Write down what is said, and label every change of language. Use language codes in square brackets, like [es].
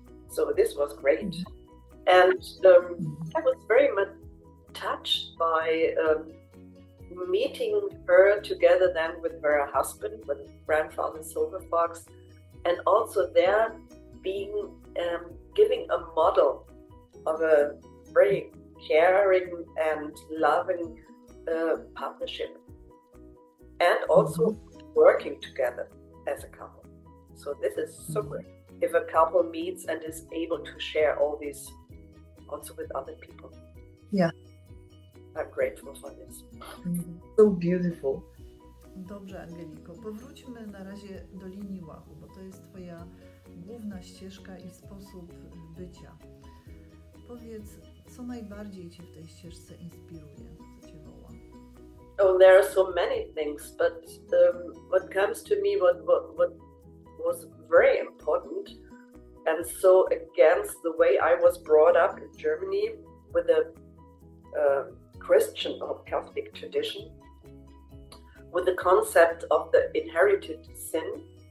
[en] So this was great. And I was very much touched by meeting her together then with her husband, with grandfather Silverfox, and also there being giving a model of a very caring and loving partnership, and also working together as a couple. So this is so great if a couple meets and is able to share all this also with other people. Yeah. I'm grateful for this. So beautiful. [pl] Dobrze, Angeliko, powróćmy na razie do linii łapu, bo to jest Twoja główna ścieżka i sposób bycia. Powiedz, co najbardziej Cię w tej ścieżce inspiruje, co Cię woła? [en] Oh, there are so many things, but what comes to me, what was very important, and so against the way I was brought up in Germany with a Christian or Catholic tradition, with the concept of the inherited sin.